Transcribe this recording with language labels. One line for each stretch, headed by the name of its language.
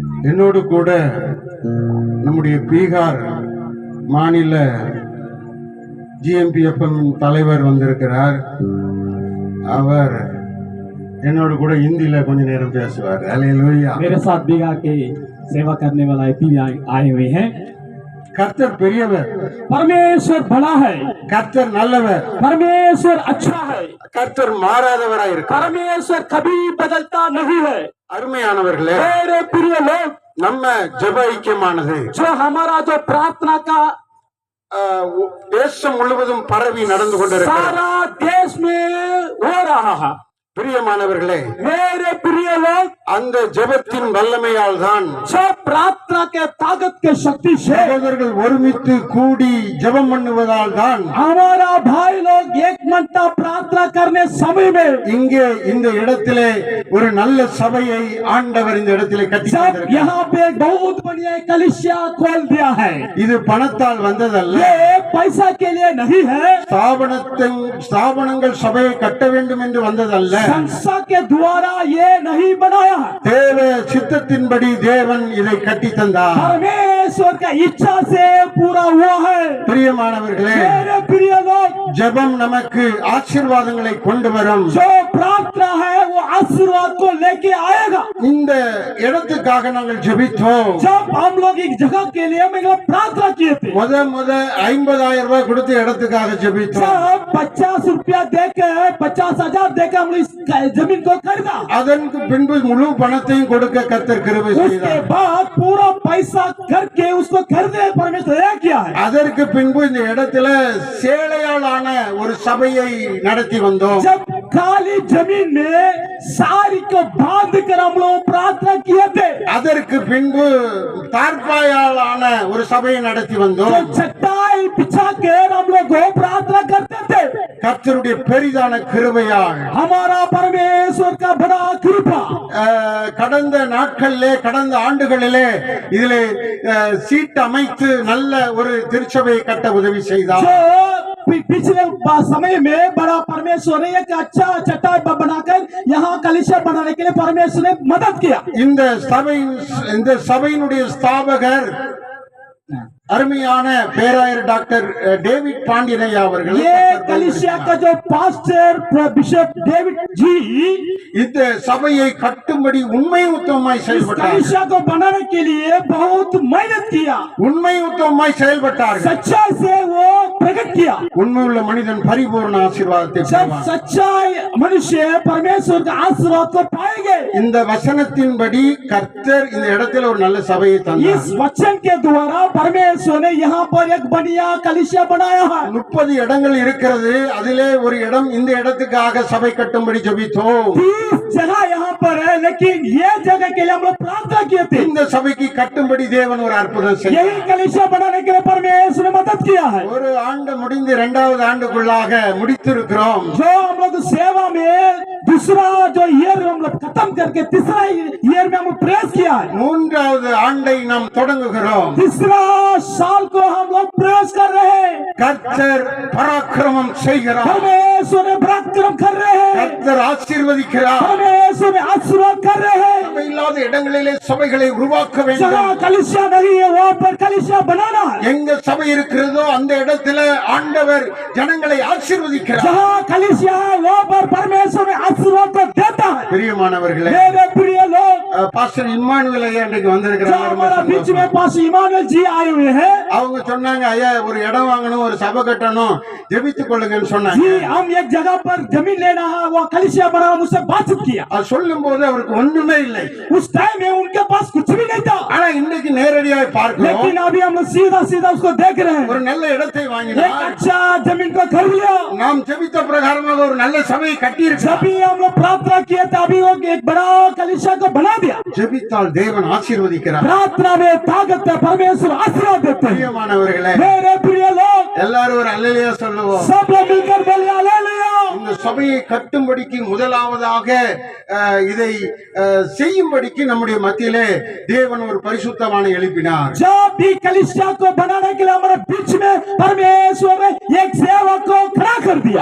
Tamil: என்னோடு கூட நம்முடைய பீகார் மாநில GMPFM தலைவர் வந்திருக்கிறார். அவர் என்னோடு கூட हिंदी கொஞ்ச நேரம் பேசுவார். हालेलुया.
Hindi: मेरे साथ बिहार के सेवा करने वाला एपी आए हुए हैं.
Tamil: கர்த்தர் பெரியவர்,
Hindi: परमेश्वर बड़ा है,
Tamil: கர்த்தர் நல்லவர்,
Hindi: परमेश्वर अच्छा है,
Tamil: கர்த்தர் மாறாதவராய் இருக்கிறார்.
Hindi: परमेश्वर कभी बदलता नहीं है।
Tamil: அருமையானவர்களே,
Hindi: मेरे प्रिय लोग,
Tamil: நம்ம ஜெப ஐக்கியமானது
Hindi: जो हमारा जो प्रार्थना का
Tamil: தேசம் முழுவதும் பரவி நடந்து கொண்டிருக்கிறது.
Hindi: सारा देश में हो रहा है।
Tamil: பிரியமானவர்களே,
Hindi: मेरे प्रिय लोग,
Tamil: அந்த ஜெபத்தின் வல்லமையால் தான்
Hindi: जो प्रार्थना के ताकत के शक्ति से
Tamil: சகோதரர்கள் ஒருமித்து கூடி ஜெபம் பண்ணுவதால் தான்
Hindi: हमारा भाई लोग एक मनता प्रार्थना करने समय में
Tamil: இங்கே இந்த இடத்திலே ஒரு நல்ல சபையை ஆண்டவர் இந்த இடத்திலே கட்டி
Hindi: जब
Tamil: தந்திருக்கிறார்.
Hindi: यहाँ पे बहुत बढ़िया कलिसिया खोल दिया है।
Tamil: இது பணத்தால் வந்ததல்ல,
Hindi: ये पैसा के लिए नहीं है,
Tamil: ஸ்தாபனங்கள் சபையை கட்ட வேண்டும் என்று வந்ததல்ல,
Hindi: संस्था के द्वारा ये नहीं बनाया है।
Tamil: தேவ சித்தத்தின்படி தேவன் இதை கட்டி தந்தார்.
Hindi: परमेश्वर का इच्छा से पूरा हुआ है।
Tamil: பிரியமானவர்களே,
Hindi: मेरे प्रिय लोग,
Tamil: ஜெபம் நமக்கு ஆசீர்வாதங்களை கொண்டு வரும்.
Hindi: जो प्रार्थना है वो आशीर्वाद को लेके आएगा।
Tamil: இந்த இடத்துக்காக நாங்கள் ஜெபித்தோம்.
Hindi: जब हम लोग एक जगह के लिए हम लोग प्रार्थना किए थे,
Tamil: முத 50,000 ரூபாய் கொடுத்து இடத்துக்காக ஜெபித்தோம்.
Hindi: जब 50 रुपया देकर 50,000 देकर हम लोग इस जमीन को खरीदा,
Tamil: அதற்கு பின்பு முழு பணத்தையும் கொடுக்க கர்த்தர் கிருபை
Hindi: उसके
Tamil: செய்தார்.
Hindi: बाद पूरा पैसा करके उसको खरीदे परमेश्वर ने किया है।
Tamil: அதற்கு பின்பு இந்த இடத்துல சேலையாலான ஒரு சபையை நடத்தி வந்தோம்.
Hindi: जब खाली जमीन में सारी को बांध कर हम लोग प्रार्थना किए थे,
Tamil: அதற்கு பின்பு தார்பாயாலான ஒரு சபையை நடத்தி வந்தோம்.
Hindi: तो चट्टाई बिछा कर हम लोग प्रार्थना करते थे।
Tamil: கர்த்தருடைய பெரிதான கிருபையால்
Hindi: हमारा परमेश्वर का बड़ा कृपा,
Tamil: கடந்த நாட்களிலே கடந்த ஆண்டுகளிலே இதிலே சீட் அமைத்து நல்ல ஒரு திருச்சபையை கட்ட உதவி செய்தார்.
Hindi: जो पिछले समय में बड़ा परमेश्वर ने एक अच्छा चट्टाई बनाकर यहाँ कलिशा बनाने के लिए परमेश्वर ने मदद किया।
Tamil: இந்த சபையினுடைய ஸ்தாபகர் அருமையான பேராயர் டாக்டர் டேவிட் பாண்டியனையா அவர்கள்.
Hindi: ये कलिसिया का जो पास्टर बिशप डेविड जी
Tamil: இந்த சபையை கட்டும்படி உண்மை உத்தமமாய் செயல்பட்டார்.
Hindi: कलिसिया को बनाने के लिए बहुत मेहनत किया,
Tamil: உண்மை உத்தமமாய் செயல்பட்டார்கள்.
Hindi: सच्चाई से वो प्रकट किया।
Tamil: உண்மையுள்ள மனிதன் பரிபூர்ண ஆசீர்வாதத்தை
Hindi: जब
Tamil: பெறுவான்.
Hindi: सच्चाई मनुष्य परमेश्वर का आशीर्वाद को पाएंगे।
Tamil: இந்த வசனத்தின்படி கர்த்தர் இந்த இடத்துல ஒரு நல்ல சபையை தந்தார்.
Hindi: इस वचन के द्वारा परमेश्वर ने यहाँ पर एक बढ़िया कलिसिया बनाया है।
Tamil: 30 இடங்கள் இருக்கிறது. அதிலே ஒரு இடம் இந்த இடத்துக்காக சபை கட்டும்படி ஜெபித்தோம்.
Hindi: 30 जगह यहाँ पर है, लेकिन ये जगह के लिए हम लोग प्रार्थना किए थे।
Tamil: இந்த சபைக்கு கட்டும்படி தேவன் ஒரு அற்புதம் செய்தார்.
Hindi: यही कलिसिया बनाने के लिए परमेश्वर ने मदद किया है।
Tamil: ஒரு ஆண்டு முடிந்து 2வது ஆண்டுக்குள்ளாக முடித்திருக்கிறோம்.
Hindi: जो हम लोग सेवा में दूसरा जो ईयर हम लोग खत्म करके तीसरा ईयर में हम प्रयास किया है।
Tamil: 3வது ஆண்டை நாம் தொடங்குகிறோம்.
Hindi: तीसरा साल को हम लोग प्रयास कर रहे हैं।
Tamil: கர்த்தர் பராக்கிரமம் செய்கிறார்.
Hindi: परमेश्वर ने पराक्रम कर रहे हैं,
Tamil: கர்த்தர் ஆசீர்வதிக்கிறார்.
Hindi: परमेश्वर ने आशीर्वाद कर रहे हैं।
Tamil: சபை இல்லாத இடங்களிலே சபைகளை உருவாக்க வேண்டும்.
Hindi: जहाँ कलिसिया नहीं है वहाँ पर कलिसिया बनाना है।
Tamil: எங்க சபை இருக்கிறதோ அந்த இடத்துல ஆண்டவர் ஜனங்களை ஆசீர்வதிக்கிறார்.
Hindi: जहाँ कलिसिया है वहाँ पर परमेश्वर ने आशीर्वाद को देता है।
Tamil: பிரியமானவர்களே,
Hindi: मेरे प्रिय लोग,
Tamil: பாஸ்டர் இம்மானுவேல் ஐயா இன்றைக்கு
Hindi: जो
Tamil: வந்திருக்கிறாங்க.
Hindi: हमारा बीच में पास इमानुएल जी आए हुए हैं।
Tamil: அவங்க சொன்னாங்க, ஐயா ஒரு இடம் வாங்கணும், ஒரு சபை கட்டணும், ஜெபித்துக் கொள்ளுங்கன்னு சொன்னாங்க.
Hindi: जी हम एक जगह पर जमीन लेना है, वो कलिसिया बनाना, मुझसे बातचीत किया।
Tamil: அது சொல்லும் போது அவருக்கு ஒண்ணுமே இல்லை.
Hindi: उस टाइम में उनके पास कुछ भी नहीं था,
Tamil: ஆனா இன்னைக்கு நேரடியாக பார்க்கிறோம்.
Hindi: लेकिन अभी हम लोग सीधा सीधा उसको देख रहे हैं।
Tamil: ஒரு நல்ல இடத்தை
Hindi: एक
Tamil: வாங்கினார்.
Hindi: अच्छा जमीन को खरीद लिया।
Tamil: நாம் ஜெபித்த பிரகாரமாக ஒரு நல்ல சபையை கட்டி இருக்கிறார்.
Hindi: जब भी हम लोग प्रार्थना किए थे, अभी वो एक बड़ा कलिसिया को बना दिया।
Tamil: ஜெபித்தால் தேவன் ஆசீர்வதிக்கிறார்.
Hindi: प्रार्थना में ताकत है, परमेश्वर आशीर्वाद देते हैं।
Tamil: பிரியமானவர்களே,
Hindi: मेरे प्रिय लोग,
Tamil: எல்லாரும் ஒரு அல்லேலூயா சொல்லுவோம்.
Hindi: सब लोग मिलकर बोलिए हालेलुया।
Tamil: இந்த சபையை கட்டும்படிக்கு முதலாவதாக இதை செய்யும்படிக்கு நம்முடைய மத்தியிலே தேவன் ஒரு பரிசுத்தவானை எழுப்பினார்.
Hindi: जब भी कलिसिया को बनाने के लिए हमारे बीच में परमेश्वर ने एक सेवक को खड़ा कर दिया।